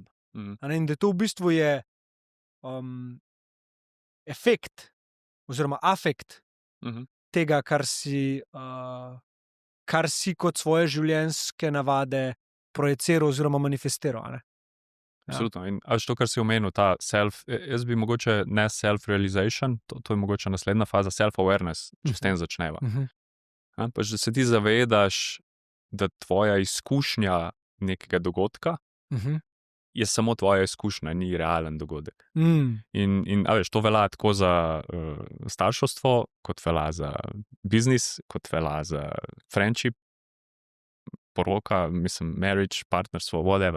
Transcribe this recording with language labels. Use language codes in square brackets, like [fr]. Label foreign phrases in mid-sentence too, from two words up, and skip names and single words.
[sl] In da to v bistvu je efekt oziroma afekt tega, kar si kot svoje življenjske navade projiciral oziroma manifestiral. Absolutno. In to, kar si omenil, ta jaz bi mogoče ne self-realization, to je mogoče naslednja faza, self-awareness, če s tem začneva. Pač, da se ti zavedaš, da tvoja izkušnja nekega dogodka je samo tvoja izkušnja, ni realen dogodek. In veš, to velja tako za starševstvo, kot velja za biznis, kot velja za friendship, poroka, mislim, marriage, partnerstvo, whatever.